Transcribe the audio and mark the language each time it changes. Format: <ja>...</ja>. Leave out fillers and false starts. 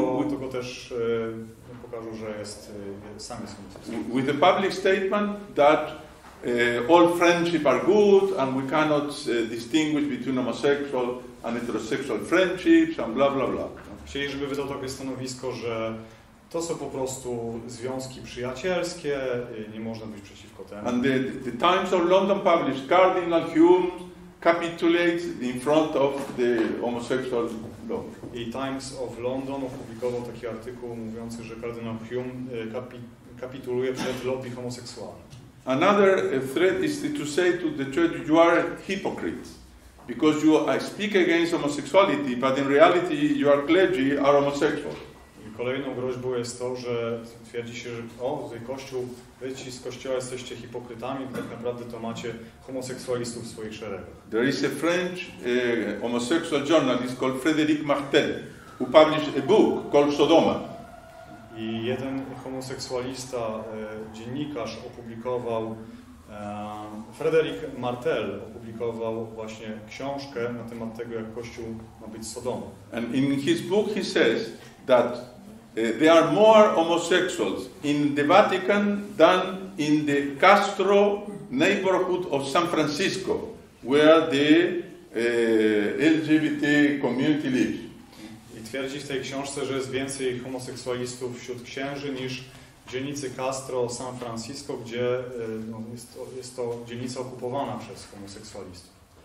<pl>to go też pokażą, że sam jest homoseksualny.</pl> <en>With a public statement that all friendship are good and we cannot distinguish between homosexual and heterosexual friendships and blah blah blah.</en> <pl>Chcieli, żeby wydał takie stanowisko, że to są po prostu związki przyjacielskie, nie można być przeciwko temu.</pl> <en>And the Times of London published Cardinal Hume capitulates in front of the homosexual law.</en> <pl>I Times of London opublikował taki artykuł mówiący, że kardynał Hume kapituluje przed lobby homoseksualnym.</pl> <en>Another threat is to say to the church, you are hypocrites because you speak against homosexuality, but in reality your clergy are homosexual.</en> <pl>I kolejną groźbą jest to, że twierdzi się, że tutaj Kościół, wy ci z Kościoła jesteście hipokrytami, tak naprawdę to macie homoseksualistów w swoich szeregach.</pl> <en>There is a French homosexual journalist called Frédéric Martel who published a book called Sodoma.</en> <pl>I jeden homoseksualista, dziennikarz opublikował, Frédéric Martel opublikował właśnie książkę na temat tego, jak Kościół ma być Sodomą.</pl> <en>And in his book he says that there are more homosexuals in the Vatican than in the Castro neighborhood of San Francisco, where the LGBT community lives.</en> <pl>I twierdzi w tej książce, że jest więcej homoseksualistów wśród księży niż w dzielnicy Castro, San Francisco, gdzie jest to dzielnica okupowana przez homoseksualistów.</pl>